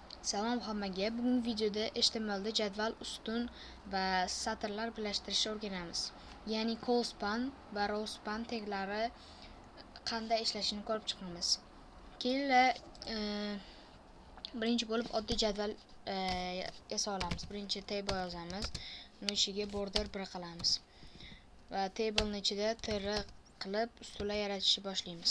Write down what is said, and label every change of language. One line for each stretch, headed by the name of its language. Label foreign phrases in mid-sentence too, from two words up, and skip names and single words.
Uzbek: Salom hammaga. Bugungi videoda HTMLda jadval, ustun va satrlar birlashtirishni o'rganamiz. Ya'ni
English: call span
Uzbek: va
English: row span
Uzbek: taglari qanday ishlashini ko'rib chiqamiz. Keyin birinchi bo'lib oddiy jadval yasa olamiz. Birinchi table yozamiz. Uni ichiga border 1 qilamiz. Va table ni ichida tr qilib ustunlar yaratishni boshlaymiz.